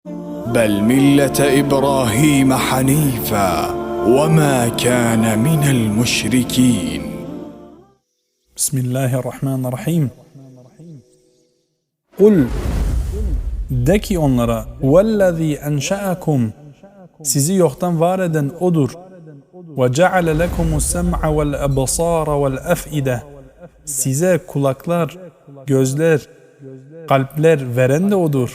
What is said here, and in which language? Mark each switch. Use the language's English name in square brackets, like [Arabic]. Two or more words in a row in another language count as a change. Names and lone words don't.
[Arabic] بل ملة إبراهيم حنيفا وما كان من المشركين. Bismillahirrahmanirrahim. [Turkish] Kul, de ki onlara, [Arabic] والذي أنشأكم, [Turkish] sizi yoktan var eden odur. [Arabic] وجعل لكم السمع والأبصار والأفئدة, [Turkish] size kulaklar, gözler, kalpler veren de odur.